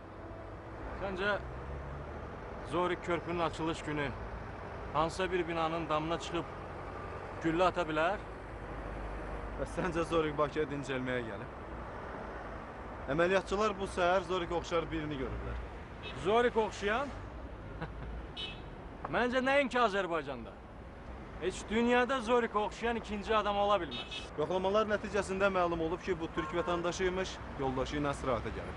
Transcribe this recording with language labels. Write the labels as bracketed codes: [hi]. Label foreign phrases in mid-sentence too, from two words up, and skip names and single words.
[tr] Sence Zorik Körpünün açılış günü hansısa bir binanın damına çıkıp gülle atabilir? Ve sence Zorik Bakı'ya [az] dincəlməyə gəlib? Əməliyyatçılar bu səhər Zorik oxşar birini görürlər. Zorik oxşayan? Bence nəinki Azərbaycanda. Heç dünyada Zorik oxşayan ikinci adam ola bilməz. Yoxlamalar nəticəsində məlum olub ki, bu Türk vətəndaşıymış, yoldaşı ilə istirahətə gəlib.